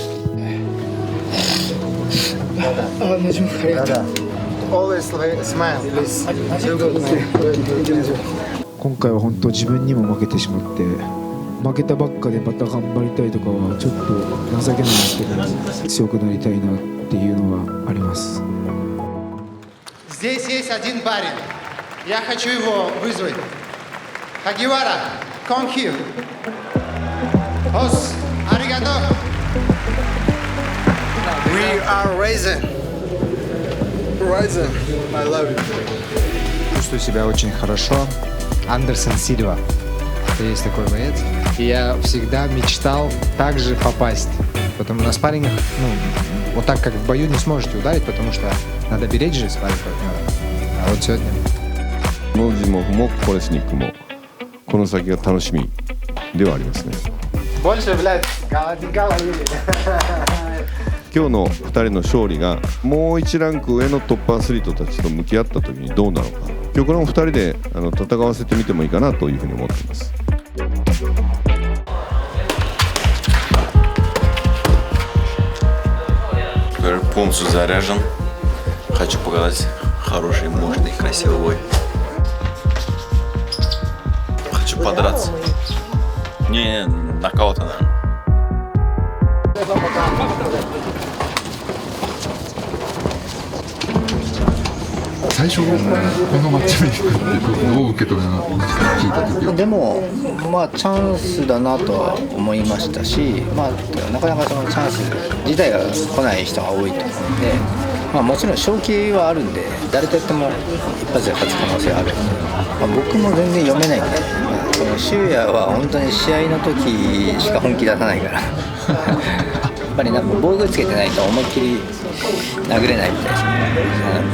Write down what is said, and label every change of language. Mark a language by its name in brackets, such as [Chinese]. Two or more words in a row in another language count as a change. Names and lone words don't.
[Japanese] 今回は本当自分にも負けてしまって、負けたばっかでまた頑張りたいとかはちょっと情けないんですけど、強くなりたいなっていうのはあります。 [Russian] Здесь есть один парень. Я хочу его вызвать. Хагивара, [English] come here. [Japanese] 押忍、ありがとう. [English] We are RIZIN. RIZIN, I love you. [Russian] Чувствую себя очень хорошо. Андерсон Сильва. Это есть такой боец. И я всегда мечтал также попасть. Потому на спаррингах, вот так как в бою не сможете ударить, потому что надо беречь же спарринг-партнера. А вот сегодня... [Japanese] この種目もコレスニックもこの先が楽しみではありますね。 [Russian] Больше, блядь, говорили. [Japanese] 今日の2人の勝利がもう1ランク上のトップアスリートたちと向き合った時にどうなのか、今日これも2人で戦わせてみてもいいかなというふうに思っています。 [Russian] Полностью заряжен. Хочу показать хороший, мощный, красивый бой. Хочу подраться. Не нокаута, наверное. [Japanese] 最初このマッチメイクってどう受け止めな聞いた時は。でもチャンスだなとは思いましたし、なかなかそのチャンス自体が来ない人が多いと思うんで、もちろん勝機はあるんで誰とやっても一発で勝つ可能性はあるんで、僕も全然読めないんで、そのシュウヤは本当に試合の時しか本気出さないからやっぱりなんか防具つけてないと思いっきり殴れないみたいですね。